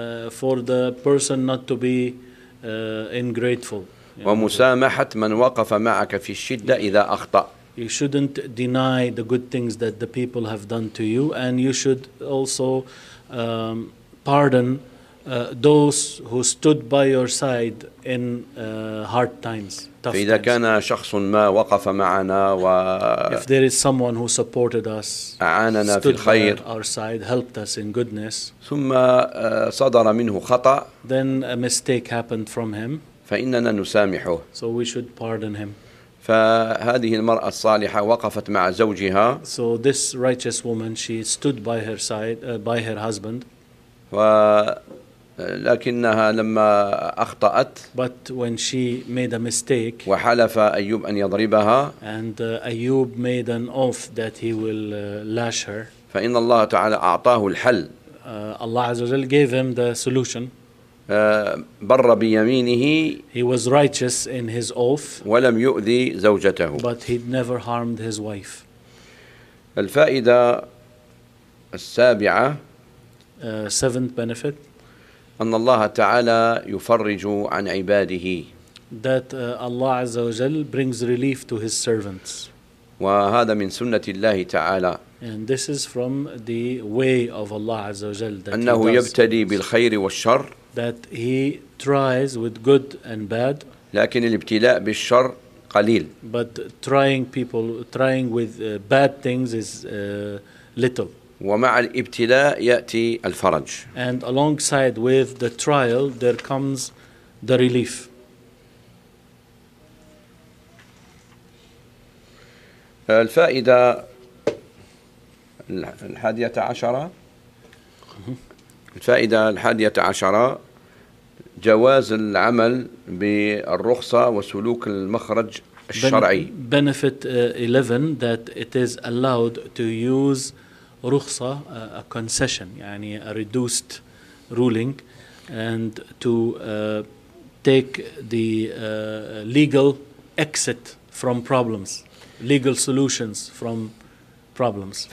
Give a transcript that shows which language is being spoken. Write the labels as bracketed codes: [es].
[en] For the person not to be ungrateful. [ar] ومسامحة من وقف معك في الشدة إذا أخطأ. [en] You shouldn't deny the good things that the people have done to you, and you should also pardon those who stood by your side in hard times, tough times. [ar] فإذا كان شخص ما وقف معنا و [en] If there is someone who supported us, [ar] أعاننا [en] stood [ar] في الخير, [en] by our side, helped us in goodness, [ar] ثم صدر منه خطأ, [en] then a mistake happened from him. [ar] فإننا نسامحه. [en] So we should pardon him. [ar] فهذه المرأة الصالحة وقفت مع زوجها. [en] So this righteous woman, she stood by her side, by her husband. [ar] ولكنها لما أخطأت. [en] But when she made a mistake. [ar] وحلف أيوب أن يضربها. [en] And Ayub made an oath that he will lash her. [ar] فإن الله تعالى أعطاه الحل. [en] Allah عز وجل gave him the solution. [ar] بر بيمينه. [en] He was righteous in his oath. [ar] ولم يؤذي زوجته. [en] But he'd never harmed his wife. [ar] الفائدة السابعة. [en] Seventh benefit. [ar] أن الله تعالى يفرج عن عباده. [en] That Allah عز وجل brings relief to his servants. [ar] وهذا من سنة الله تعالى. [en] And this is from the way of Allah عز وجل. That [ar] أنه يبتدي بالخير والشر. [en] That he tries with good and bad. [ar] لكن الابتلاء بالشر قليل. [en] But trying people, trying with bad things is little. [ar] ومع الابتلاء يأتي الفرج. [en] And alongside with the trial, there comes the relief. [ar] الفائدة الحادية عشرة. الفائدة الحادية عشرة. جواز العمل بالرخصة وسلوك المخرج الشرعي. [en] Benefit 11 that it is allowed to use رخصة a concession يعني a reduced ruling and to take the legal exit from problems, legal solutions from problems.